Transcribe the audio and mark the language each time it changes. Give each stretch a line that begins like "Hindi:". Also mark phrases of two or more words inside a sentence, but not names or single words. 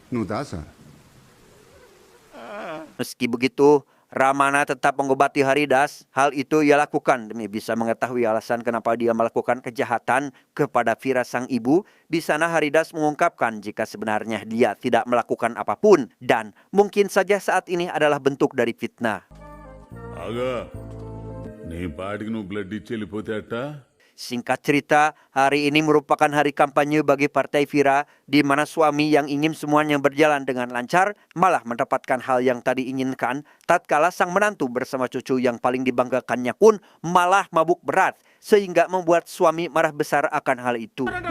Indonesian: Meski begitu, Ramana tetap mengobati Haridas. Hal itu ia lakukan demi bisa mengetahui alasan kenapa dia melakukan kejahatan kepada Vira sang ibu. Di sana Haridas mengungkapkan jika sebenarnya dia tidak melakukan apapun dan mungkin saja saat ini adalah bentuk dari fitnah.
Telugu: Aga, నీ పాటికి నువ్వు బ్లడ్ ఇచ్చి వెళ్ళిపోతే అట్టా?
Indonesian: Singkat cerita, hari ini merupakan hari kampanye bagi Partai Vira, di mana suami yang ingin semuanya berjalan dengan lancar malah mendapatkan hal yang tadi inginkan, tatkala sang menantu bersama cucu yang paling dibanggakannya pun malah mabuk berat, sehingga membuat suami marah besar akan hal itu.